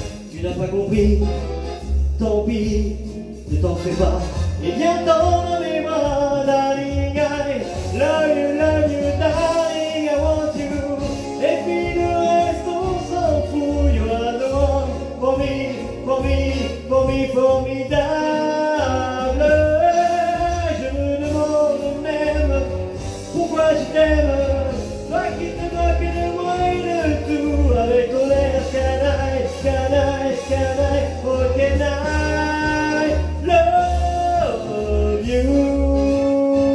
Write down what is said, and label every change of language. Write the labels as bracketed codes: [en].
[fr] Tu n'as pas compris, tant pis, ne t'en fais pas. Et viens dans mes bras, [en] darling, I love you, darling, I want you. [fr] Et puis le reste, on s'en fout. [en] You are the one for me, formidable. [fr] Je me demande même pourquoi je t'aime. Toi qui te moques de moi et de tout, avec ton air canaille, [en] oh can I love you.